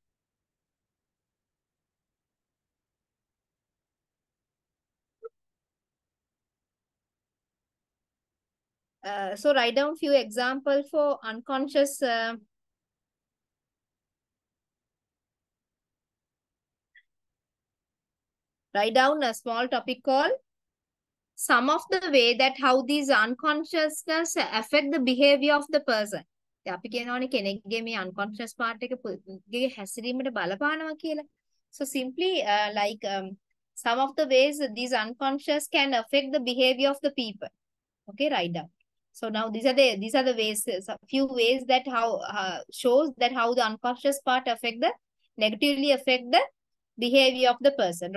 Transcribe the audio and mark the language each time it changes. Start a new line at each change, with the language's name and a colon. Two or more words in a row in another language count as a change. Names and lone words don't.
English: So write down few examples for unconscious. Write down a small topic called some of the way that how these unconsciousness affect the behavior of the person.
Sinhala: අපි කියනවනේ කෙනෙක්ගේ මේ
English: unconscious part
Sinhala: එක ගේ හැසිරීමට බලපානවා කියලා.
English: So simply like some of the ways these unconscious can affect the behavior of the people. Okay, write down. So now these are the ways, a few ways that how shows that how the unconscious part negatively affect the behavior of the person.